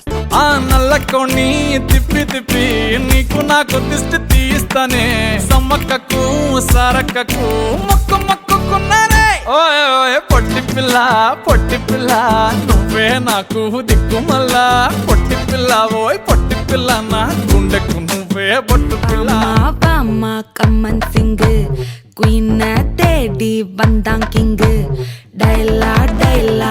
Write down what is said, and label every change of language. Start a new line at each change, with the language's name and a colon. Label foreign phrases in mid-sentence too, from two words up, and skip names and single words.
Telugu: ఆ నల్లకొని తిప్పి తిప్పి నీకు నాకు దిష్టి తీస్తానే సమ్మక్కకు సారక్కకు మొక్కుకున్నానే ఓయ్ ఓయ్ పొట్టి పిల్ల నువ్వే నాకు దిక్కుమల్లా పొట్టి పిల్ల ఓయ్ పొట్టి పిల్ల నా గుండెకు నువ్వే బొట్టు పిల్ల
Tamil: வாமா கம்மன் சிங்கு குயின தேடி வந்தான் கிங்கு டைலா டைலா